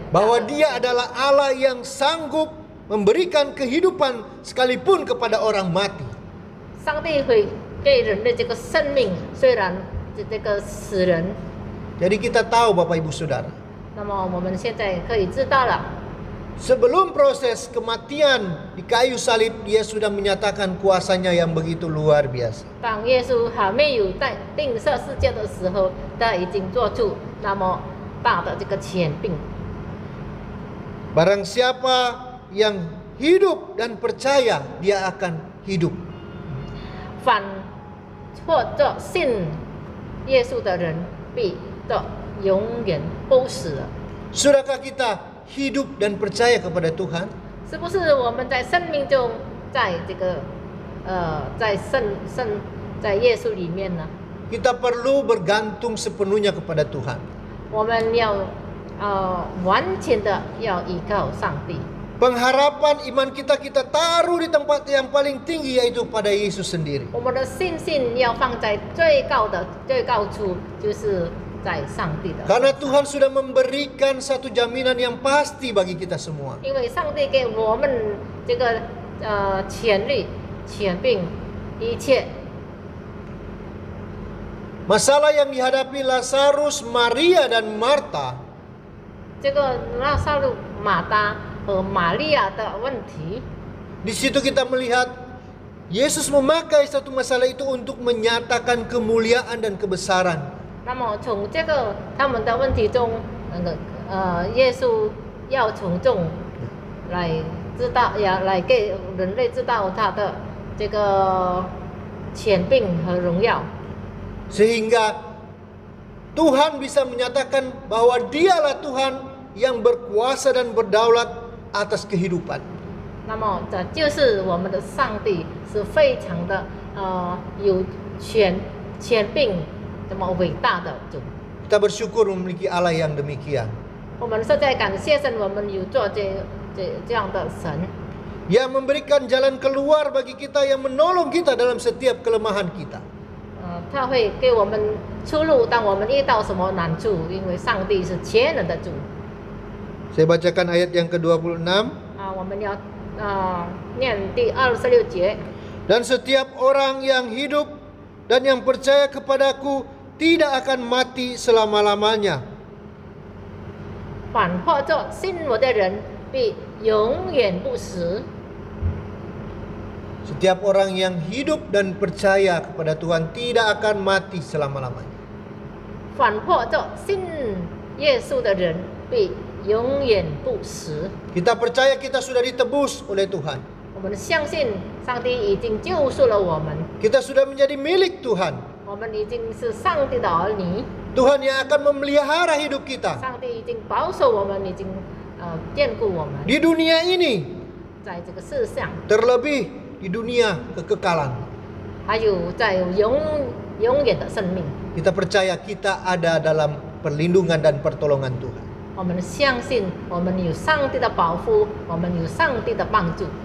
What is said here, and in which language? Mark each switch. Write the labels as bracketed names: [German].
[Indonesian] Bahwa dia adalah Allah yang sanggup memberikan kehidupan sekalipun kepada orang mati. [Chinese] 上帝会给人的这个生命，虽然这个死人， [Indonesian] Jadi kita tahu Bapak Ibu Saudara, [Chinese] 那么我们现在可以知道了， [Indonesian] sebelum proses kematian di kayu salib, dia sudah menyatakan kuasanya yang begitu luar biasa. [Chinese] 当耶稣还没有在钉十字架的时候，他已经做出那么大的这个权柄。 [Indonesian] Barang siapa yang hidup dan percaya, dia akan hidup. [Chinese] 反或者信耶稣的人，必的永远不死了。 [Indonesian] Sudahkah kita hidup dan percaya kepada Tuhan? [Chinese] 是不是我们在生命中，在这个在耶稣里面呢？ [Indonesian] Kita perlu bergantung sepenuhnya kepada Tuhan. [Chinese] 我们要完全的要依靠上帝。 [Indonesian] Pengharapan iman kita taruh di tempat yang paling tinggi, yaitu pada Yesus sendiri. [Chinese] 我们的信心要放在最高处，就是在上帝的。 [Indonesian] Karena Tuhan sudah memberikan satu jaminan yang pasti bagi kita semua. [Chinese] 因为上帝给我们这个权利、权柄，一切。 [Indonesian] Masalah yang dihadapi Lazarus, Maria dan Marta [Chinese] 这个拉萨路、马达和玛利亚的问题， [Indonesian] di situ kita melihat Yesus memakai satu masalah itu untuk menyatakan kemuliaan dan kebesaran [Chinese] 那么从这个他们的问题中，耶稣要从众来知道，也来给人类知道他的这个权柄和荣耀， [Indonesian] Sehingga Tuhan bisa menyatakan bahwa Dialah Tuhan yang berkuasa dan berdaulat atas kehidupan. [Chinese] 那么这就是我们的上帝是非常的有权柄，这么伟大的主。 [Indonesian] Kita bersyukur memiliki Allah yang demikian. [Chinese] 我们实在感谢神，我们有做这样的神， [Indonesian] Yang memberikan jalan keluar bagi kita, yang menolong kita dalam setiap kelemahan kita. [Chinese] 他会给我们出路，当我们遇到什么难处，因为上帝是全能的主。 [Indonesian] Saya bacakan ayat yang ke-26. [Chinese] 我们要念第26节。 [Indonesian] Dan setiap orang yang hidup dan yang percaya kepadaku tidak akan mati selama-lamanya. [Chinese] 反或作信我的人必永远不死。 [Indonesian] Setiap orang yang hidup dan percaya kepada Tuhan tidak akan mati selama-lamanya. [Chinese] 反或作信耶稣的人必永远不死。 [Indonesian] Kita percaya kita sudah ditebus oleh Tuhan. [Chinese] 我们相信上帝已经救赎了我们， [Indonesian] Kita sudah menjadi milik Tuhan. [Chinese] 我们已经是上帝的儿女， [Indonesian] Tuhan yang akan memelihara hidup kita [Chinese] 上帝已经保守我们，已经眷顾我们， [Indonesian] di dunia ini, [Chinese] 在这个世上， [Indonesian] terlebih di dunia kekekalan. [Chinese] 还有在永远的生命。 [Indonesian] Kita percaya kita ada dalam perlindungan dan pertolongan Tuhan. [Chinese] 我们相信我们有上帝的保护，我们有上帝的帮助。